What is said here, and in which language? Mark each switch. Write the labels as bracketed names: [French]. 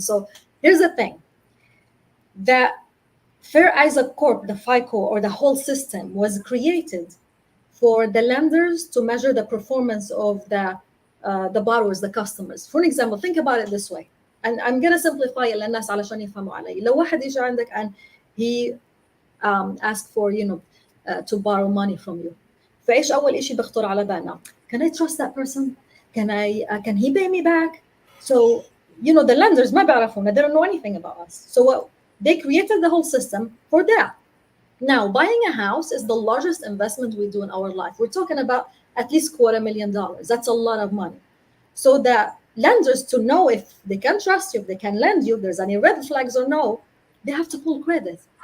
[English] So here's the thing. That Fair Isaac Corp, the FICO, or the whole system was created for the lenders to measure the performance of the borrowers, the customers. For example, think about it this way. And I'm going to simplify it [Arabic] للناس علشان يفهموا علي. لو واحد يجي عندك [English] and he asked for to borrow money from you. [Arabic] فايش أول إشي بخطر على بالنا؟ [English] Can I trust that person? Can he pay me back? So the lenders [Arabic] ما بيعرفون, [English] they don't know anything about us. So they created the whole system for that. Now, buying a house is the largest investment we do in our life. We're talking about at least $250,000. That's a lot of money. So that lenders, to know if they can trust you, if they can lend you, if there's any red flags or no, they have to pull credit.